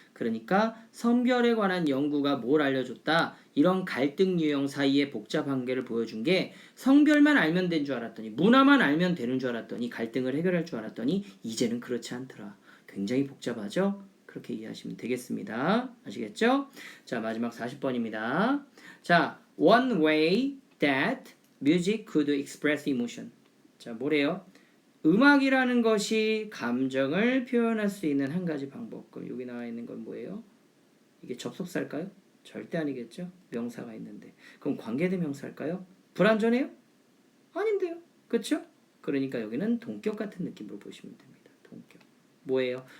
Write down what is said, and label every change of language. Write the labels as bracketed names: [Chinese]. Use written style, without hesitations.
[Korean] 그러니까 성별에 관한 연구가 뭘 알려줬다? 이런 갈등 유형 사이의 복잡 관계를 보여준 게 성별만 알면 된 줄 알았더니 문화만 알면 되는 줄 알았더니 갈등을 해결할 줄 알았더니 이제는 그렇지 않더라. 굉장히 복잡하죠? 그렇게 이해하시면 되겠습니다. 아시겠죠? 자, 마지막 40번입니다. [English] 자, one way that music could express emotion. [Korean] 자, 뭐래요? 음악이라는 것이 감정을 표현할 수 있는 한 가지 방법. 그럼 여기 나와 있는 건 뭐예요? 이게 접속사일까요? 절대 아니겠죠? 명사가 있는데. 그럼 관계대명사일까요? 불완전해요? 아닌데요. 그렇죠? 그러니까 여기는 동격 같은 느낌으로 보시면 됩니다. 동격. 뭐예요?